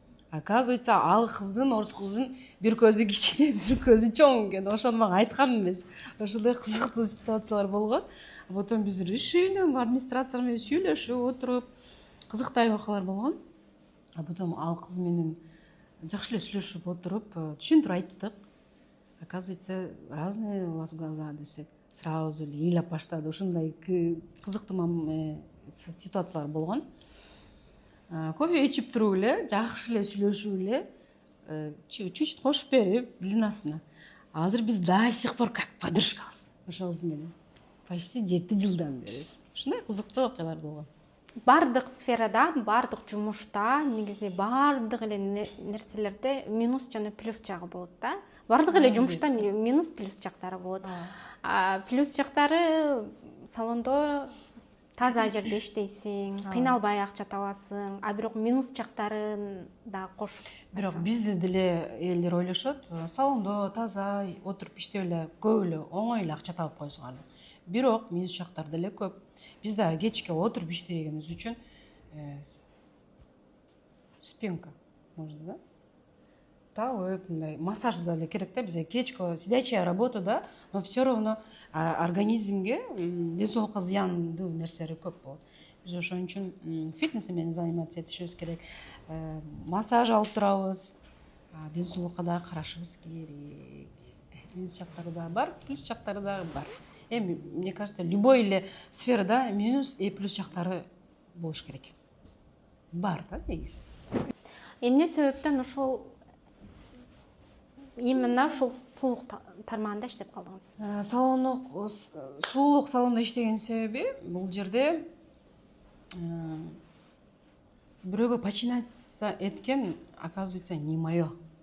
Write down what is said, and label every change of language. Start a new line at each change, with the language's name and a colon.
Kyrgyz: Оказывается, ал кыздын, орус кыздын бир көзү кичине, бир көзү чоң экен. Ошону мага айткан эмес. Ошондой кызыктуу ситуациялар болгон. Потом биз решили администрация менен сүйлөшүп отуруп, кызыктай окуялар болгон. Потом ал кыз менен жакшы эле сүйлөшүп отуруп, түшүндүрүп айттык.
Russian: Оказывается, разные у вас глаза десек.
Kyrgyz: Сразу эле ыйлап баштады. Ушундай кызыктуу ситуациялар болгон. Кофе ичип туруп эле, жакшы эле сүйлөшүп эле, чуть-чуть кошуп берип длинасына. Азыр биз
Russian: до сих пор как
Kyrgyz: подружкабыз. Ошол кыз менен. Почти 7 жылдан бери. Ушундай кызыктуу окуялар болгон. Бардык сферада, бардык жумушта негизи бардык эле нерселерде минус жана плюс жагы болот да. Бардык эле жумушта минус плюс жактары болот. Плюс жактары салондо таза жерде иштейсиң, кыйналбай акча табасың, а бирок минус жактарын да кошуп. Бирок бизде деле элдер ойлошот, салондо таза отуруп иштеп эле көп эле оңой эле акча табып койсуңар деп. Бирок минус жактары деле көп. Биз да кечке отуруп иштегенибиз үчүн
Russian: спинка нужно,
Kyrgyz: да? Талып, массаж да керек да, бизге кечке
Russian: сидячая работа
Kyrgyz: да,
Russian: но все равно
Kyrgyz: организмге ден соолукка зыяндуу нерселери көп болот. Биз ошон үчүн фитнес менен заниматься этишибиз керек. Массаж алып турабыз. Ден соолукка дагы карашыбыз керек. Минус жактары дагы бар, плюс жактары дагы бар. Эми
Russian: мне кажется,
Kyrgyz: любой эле сферада минус и плюс жактары болуш керек. Бар да негизи. Эмне себептен ушул именно ушул сулук тармагында иштеп калдыңыз? Сулуулук салонунда иштеген себеби бул жерде бирөөгө починаться эткен, оказывается,
Russian: не мое.